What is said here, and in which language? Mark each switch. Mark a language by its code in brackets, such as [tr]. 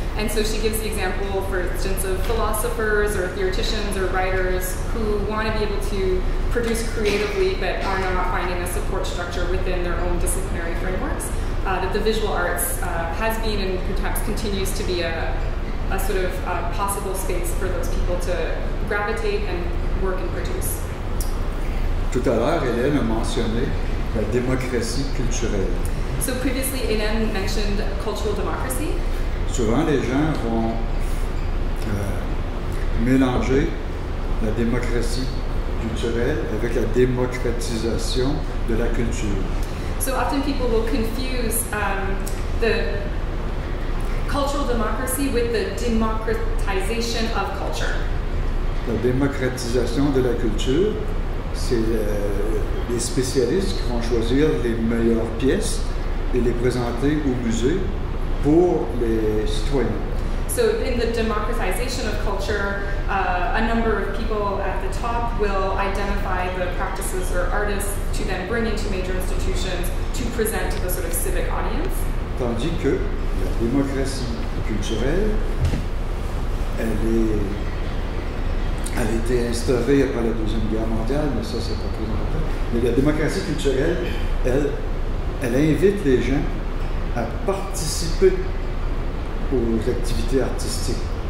[en] And so she gives the example, for instance, of philosophers or theoreticians or writers who want to be able to produce creatively but are not finding a support structure within their own disciplinary frameworks. That the visual arts has been and perhaps continues to be a sort of possible space for those people to gravitate and work and produce. [fr] Tout à l'heure, Hélène a mentionné la démocratie culturelle. [en] So previously, Hélène mentioned cultural democracy. [fr] Souvent, les gens vont mélanger la démocratie culturelle avec la démocratisation de la culture. [en] So often people will confuse the cultural democracy with the democratization of culture. [fr] La démocratisation de la culture, c'est les spécialistes qui vont choisir les meilleures pièces et les présenter au musée pour les citoyens. [en] So in the democratization of culture, a number of people at the top will identify the practices or artists to then bring into major institutions to present to the sort of civic audience. [fr] Tandis que la démocratie culturelle, elle a été instaurée après la Deuxième Guerre mondiale, mais ça, c'est pas très important. Mais la démocratie culturelle, elle invite les gens à participer aux activités artistiques.